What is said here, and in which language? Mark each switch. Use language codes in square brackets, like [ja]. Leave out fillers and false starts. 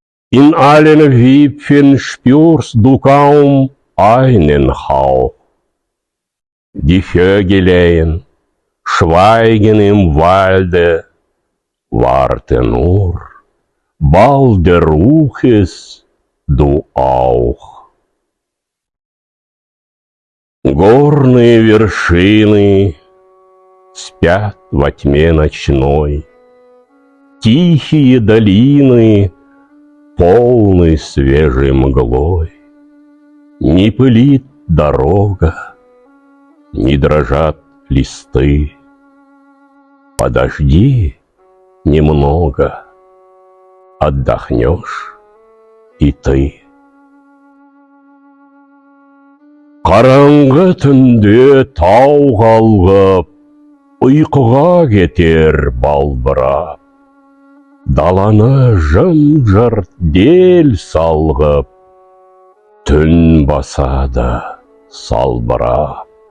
[de] In allen Wipfeln spürst du kaum einen Hauch. Die Vögelein schweigen im Walde, warte nur, bald der Ruches du auch. [ru] Горные вершины спят во тьме ночной, тихие долины полный свежей мглой. Не пылит дорога, не дрожат листы. Подожди немного, отдохнешь и ты. [kk] Қараңғы түнде тау қалғып, ұйқыға кетер балбырап. Даланы жым-жырт дел салғып, түн басады салбырап.